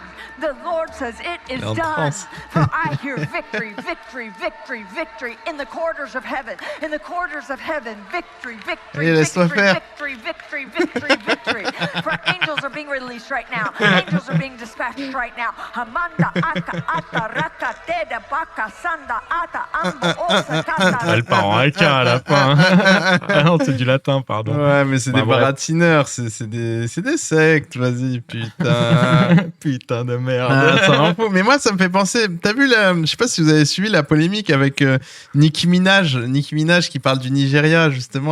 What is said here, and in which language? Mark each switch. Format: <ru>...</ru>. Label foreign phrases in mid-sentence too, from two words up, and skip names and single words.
<en>The Lord says it is done. For I hear victory, victory, victory, victory in the corridors of heaven. In the corridors of heaven, victory, victory, victory, victory, victory, victory, victory. For angels are being released right now. Angels are being dispatched right now. Hamanda aka ata raka teda baka sanda ata ambo osa kata.</en> <fr>Elle part en haka à la fin. Ah non, c'est du latin, pardon. Ouais, mais c'est des bref. baratineurs, c'est des sectes, vas-y, putain. Putain de merde. Ah, ça m'en fout. Mais moi, ça me fait penser. T'as vu je sais pas si vous avez suivi la polémique avec Nicki Minaj qui parle du Nigeria, justement.</fr>